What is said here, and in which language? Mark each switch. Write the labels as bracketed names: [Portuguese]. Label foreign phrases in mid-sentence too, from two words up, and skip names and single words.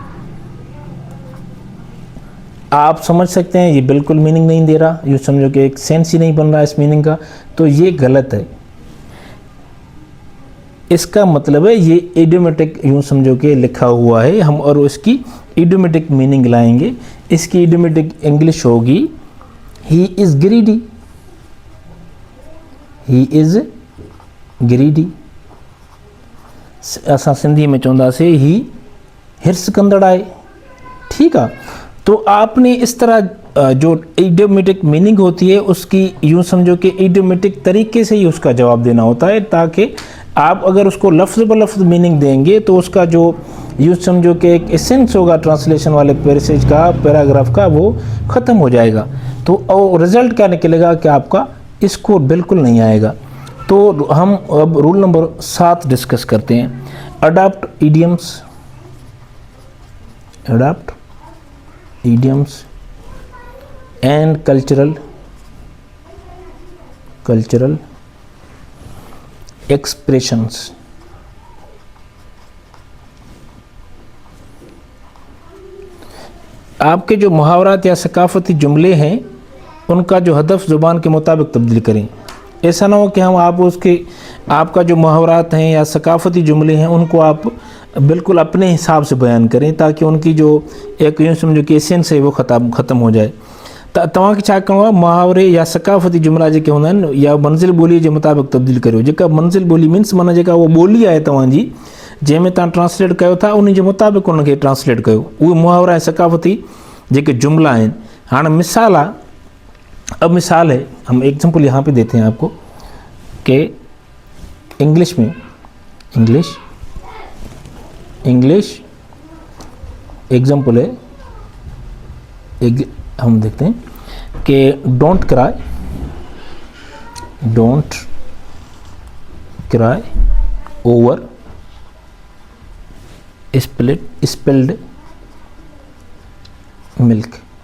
[Hindi] आप समझ सकते हैं ये बिल्कुल मीनिंग नहीं दे रहा, यूँ समझो कि एक सेंस ही नहीं बन रहा इस मीनिंग का, तो ये गलत है। इसका मतलब है ये इडियोमेटिक यूँ समझो कि लिखा हुआ है हम, और उसकी [English] idiomatic meaning [Hindi] लाएंगे। इसकी [English] idiomatic English [Hindi] होगी [English] he is greedy, he is greedy. [Sindhi] असां सिंधी में चवंदासीं ही हिर्स कंदड़ आहे। [Hindi] ठीक है, तो आपने इस तरह जो [English] idiomatic meaning [Hindi] होती है उसकी यूँ समझो कि इडियोमेटिक तरीके से ही उसका जवाब देना होता है, ताकि आप अगर उसको लफ्ज़ ब लफ्ज़ मीनिंग देंगे तो उसका जो यूँ समझो कि एक एसेंस होगा ट्रांसलेशन वाले पैसेज का, पैराग्राफ का, वो ख़त्म हो जाएगा। तो और रिज़ल्ट क्या निकलेगा कि आपका स्कोर बिल्कुल नहीं आएगा। तो हम अब [English] rule number [Hindi] 7 डिस्कस करते हैं। [English] adopt idioms, adopt idioms and cultural expressions। [Hindi] आपके जो मुहावरात या सकाफ़ती जुमले हैं उनका जो हदफ ज़ुबान के मुताबिक तब्दील करें। ऐसा ना हो कि हम आप उसके आपका जो मुहावरात हैं या सकाफ़ती जुमले हैं उनको आप बिल्कुल अपने हिसाब से बयान करें, ताकि उनकी जो एक यूँ समझो कि एसेंस है वो ख़त्म हो जाए। [Sindhi] तव्हांखे छा करिणो आहे, मुहावरे या सकाफ़ती जुमला जेके हूंदा आहिनि या मंज़िल ॿोलीअ जे मुताबिक़ तब्दील करियो। जेका मंज़िल ॿोली मीन्स माना जेका उहा ॿोली आहे तव्हांजी जंहिंमें तव्हां ट्रांसलेट कयो था उन जे मुताबिक़ उनखे ट्रांसलेट कयो। उहे मुहावरा ऐं सकाफ़ती जेके जुमला आहिनि। हाणे मिसाल आहे, [Hindi] अब मिसाल है, हम एग्जाम्पल यहाँ पे देते हैं आपको कि इंग्लिश में [English] English example [Hindi] है, हम देखते हैं कि [English] don't cry over spilled milk.